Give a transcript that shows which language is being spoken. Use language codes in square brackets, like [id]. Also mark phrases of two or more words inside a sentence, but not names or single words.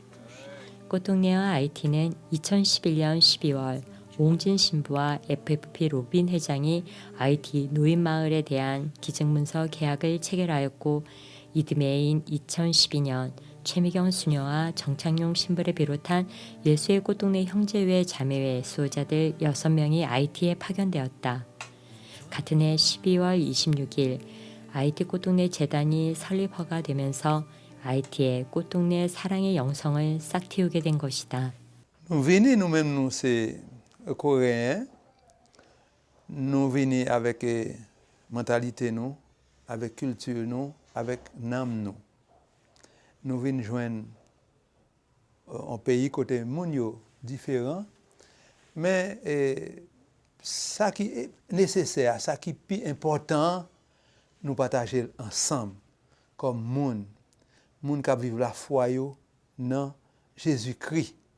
[ko] 꽃동네와 아이티는 2011년 12월 오홍진 신부와 FFP 로빈 회장이 아이티 노인마을에 대한 기증문서 계약을 체결하였고 이듬해인 2012년 최미경 수녀와 정창용 신부를 비롯한 예수의 꽃동네 형제회 자매회 수호자들 6명이 아이티에 파견되었다. 같은 해 12월 26일 아이티 꽃동네 재단이 설립 허가되면서 아이티의 꽃동네 사랑의 영성을 싹 틔우게 된 것이다. [fr] Nous venons nous-mêmes, nous, c'est coréens. Nous venons avec mentalité, nous, avec culture, nous, avec âme, nous. Nous venons joindre un pays côté monde différent, mais ça qui est nécessaire, ça qui est plus important, nous partager ensemble comme monde qui vivent la foi dans Jésus-Christ.